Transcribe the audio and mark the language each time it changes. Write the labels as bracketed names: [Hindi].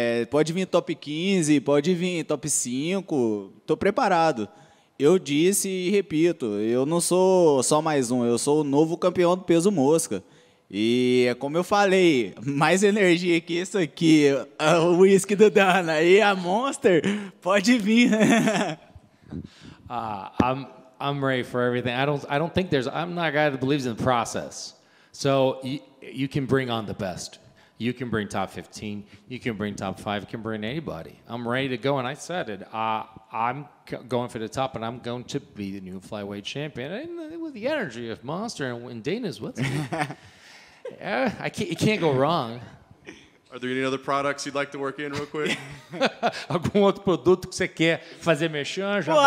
[Portuguese] Pode vir top 15, pode vir top 5, estou preparado. Eu disse e repito, eu não sou só mais um, eu sou o novo campeão do peso mosca. E é como eu falei, mais energia que isso aqui, o whisky do Dana e a Monster, pode vir. [English] I'm ready for everything. I don't think I'm not a guy that believes in the process. So you can bring on the best. You can bring top 15. You can bring top 5. You can bring anybody. I'm ready to go, and I said it. I'm going for the top, and I'm going to be the new flyweight champion. And with the energy of Monster and Dana's with me. You can't go wrong. Are there any other products you'd like to work in real quick? [Portuguese] Algum outro produto que você quer fazer merchan?